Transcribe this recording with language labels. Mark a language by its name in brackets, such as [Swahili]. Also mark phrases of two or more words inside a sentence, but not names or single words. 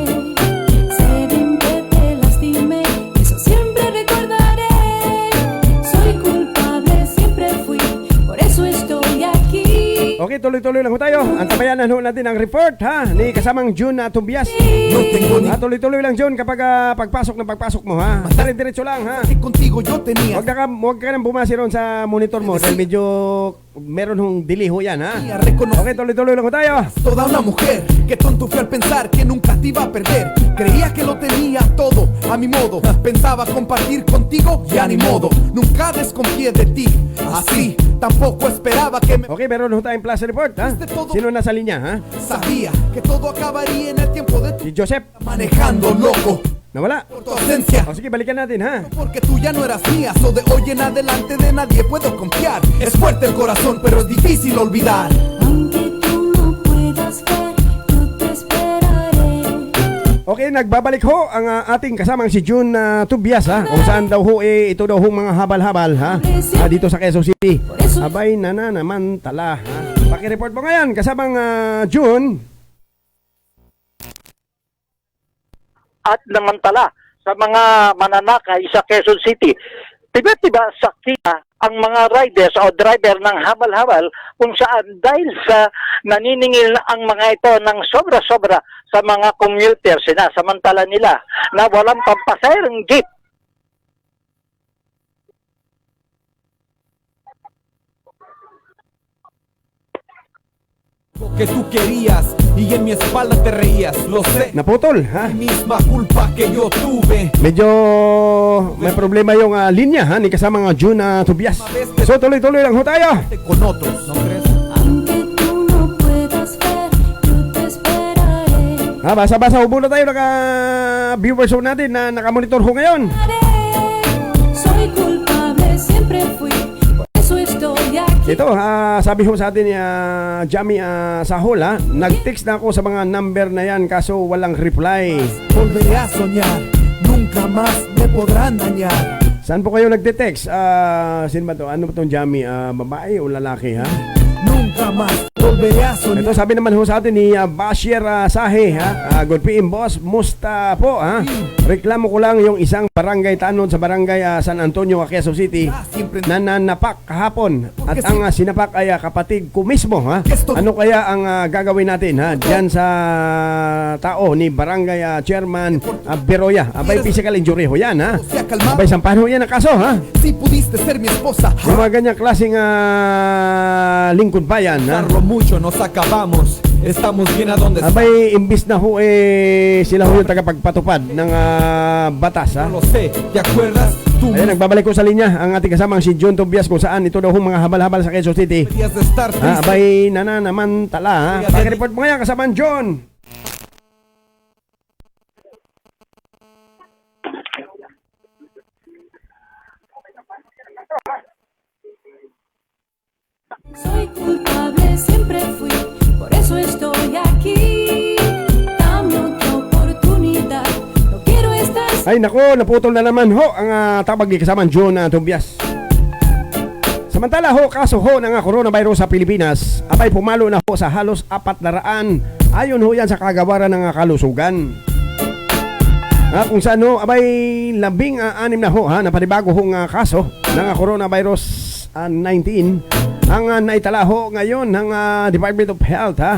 [Spanish] Sé bien que te lastimé, eso siempre recordaré. Soy culpable, siempre fui, por eso estoy aquí. [Filipino] Okay, tuloy-tuloy lang ho tayo. Antabayanan ho natin ang report ha ni kasamang June Tubias. [Spanish] No tengo ni [Filipino] Tuloy-tuloy lang John kapag pagpasok mo ha. Diretso lang ha. [Spanish] que contigo yo tenía. [Filipino] Huwag ka nang bumasi ron sa monitor mo dahil medyo meron hong delay ho yan ha. Okay, tuloy-tuloy lang ho tayo. [Spanish] Toda una mujer, que tonto fui al pensar que nunca te iba a perder. Creía que lo tenía todo a mi modo. Pensaba compartir contigo, ya ni modo. Nunca desconfié de ti, así. Tampoco esperaba que me... [Filipino] Okay, meron ho tayong plus report ha. Sino nasa linya ha? [Spanish] Sabía que todo acabaría en el tiempo de [Filipino] Si Joseph. [Spanish] manejando loco [Filipino] Nawala. [Spanish] por tu ausencia. [Filipino] O sige, balikan natin ha. [Spanish] Porque tú ya no eras mía, so de hoy en adelante de nadie puedo confiar. Es fuerte el corazón, pero es difícil olvidar. Aunque tú no puedas ver, yo te esperaré. [Filipino] Okay, nagbabalik ho ang ating kasamang si June Tubias ha. Kung saan daw ho ito daw ho mga habal-habal ha. Dito sa Quezon City. Abay nananamantala ha. Pakireport mo ngayon kasamang June. At namantala sa mga mananakay sa Quezon City. Tiba-tiba sakita ang mga riders o driver ng habal-habal kung saan dahil sa naniningil ang mga ito ng sobra-sobra sa mga commuters, sinasamantala nila na walang pampasayang jeep. [Spanish] Que tú querías y en mi espalda te reías, lo sé. [Filipino] Naputol ha. [Spanish] Misma culpa que yo tuve. [Filipino] Medyo may problema yung linya ha ni kasamang June Tubias. So tuloy-tuloy lang ho tayo. [Spanish] Con otros, ¿no crees? Aunque tú no puedas ver, yo te esperaré. [Filipino] Basa-basa ubo na tayo viewers ho natin na nakamonitor ho ngayon. [Spanish] Soy culpable, siempre fui, por eso estoy aquí. [Filipino] Ito, sabi ho sa atin ni Jamie Sahol ha, nag-text na ako sa mga number na yan kaso walang reply. [Spanish] Volveré a soñar, nunca más me podrán dañar. [Filipino] Saan po kayo nagte-text? Sino ba to? Ano ba itong Jamie? Babae o lalaki ha? [Spanish] Nunca más volveré a soñar. [Filipino] Ito sabi naman ho sa atin ni Bashir Sahe ha. [English] Good PM boss, [Filipino] musta po ha? Reklamo ko lang yung isang barangay tanod sa barangay San Antonio, Quezon City na nanapak kahapon at ang sinapak ay kapatid ko mismo ha. Ano kaya ang gagawin natin ha? Diyan sa tao ni barangay chairman Beroya. Abay [English] physical injury [Filipino] ho yan ha. Abay sampahan ho yan ang kaso ha. [Spanish] Si pudiste ser mi esposa, [Filipino] Yung mga ganyang klaseng lingkod bayan ha. [Spanish] Darlo mucho, nos acabamos. Estamos bien a donde [Filipino] Abay, imbis na ho sila ho yung tagapagpatupad ng batas ha. [Spanish] lo sé. ¿Te acuerdas? Tú [Filipino] Ayan, nagbabalik ko sa linya ang ating kasamang si John Tobias kung saan ito daw ho mga habal-habal sa Quezon City. [Spanish] deberías de estar triste. [Filipino] Abay, nananamantala ha. Pag-report mo ngayon kasamang John. [Spanish] Soy culpable, siempre fui, por eso estoy aquí. Dame otra oportunidad, no quiero estar. [Filipino] Ay nako, naputol na naman ho ang tawag ni kasamang John Tobias. Samantala ho, kaso ho ng coronavirus sa Pilipinas, abay pumalo na ho sa halos 400 ayon ho yan sa kagawaran ng kalusugan. Kung saan ho, abay 16 na ho ha, na panibago hong kaso ng coronavirus ang naitala ho ngayon ng Department of Health ha.